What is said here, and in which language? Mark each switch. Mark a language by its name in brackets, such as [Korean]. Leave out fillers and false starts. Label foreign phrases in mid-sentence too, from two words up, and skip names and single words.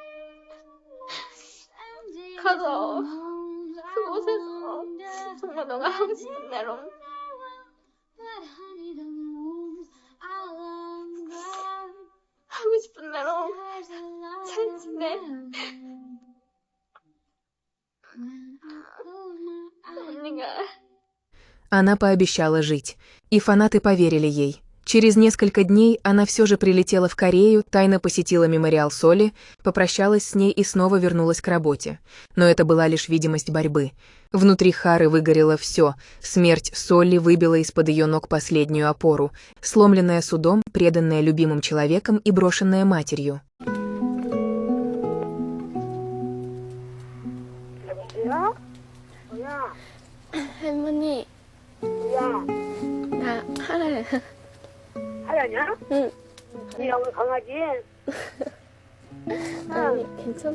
[Korean] 가서 그곳에서 정말 너가 하고 싶은 대로 하고 싶은 대로 잘 지내. [Russian] Она пообещала жить, и фанаты поверили ей. Через несколько дней она все же прилетела в Корею, тайно посетила мемориал Соли, попрощалась с ней и снова вернулась к работе. Но это была лишь видимость борьбы. Внутри Хары выгорело все. Смерть Соли выбила из-под ее ног последнюю опору, сломленная судом, преданная любимым человеком и брошенная матерью. [Korean] 할머니. 야, 나 하라야. 하야냐? 응. 니랑 강아지? 아니 괜찮아.